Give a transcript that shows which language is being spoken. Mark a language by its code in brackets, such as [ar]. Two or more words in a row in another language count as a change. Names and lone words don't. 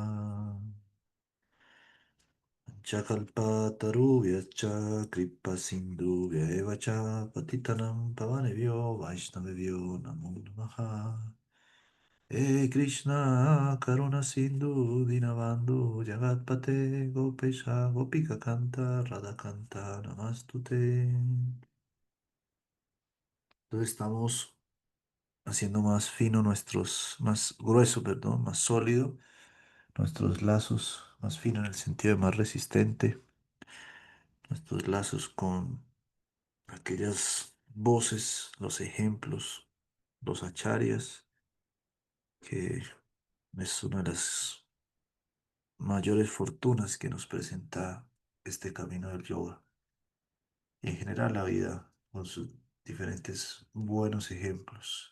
[sa] Chakalpatarubhyacha Kripa Sindhubhya Eva cha Patitanam Pavanebhyo Vaishnavebhyo Namo Namaha. Krishna Karuna Sindhu Dinabandhu Jagatpate Gopesha Gopika Canta Radha Canta Namastute. [es] Entonces estamos haciendo más fino más grueso, perdón, más sólido, nuestros lazos, más fino en el sentido de más resistente, nuestros lazos con aquellas voces, los ejemplos, los acharyas, que es una de las mayores fortunas que nos presenta este camino del yoga y en general la vida con sus diferentes buenos ejemplos.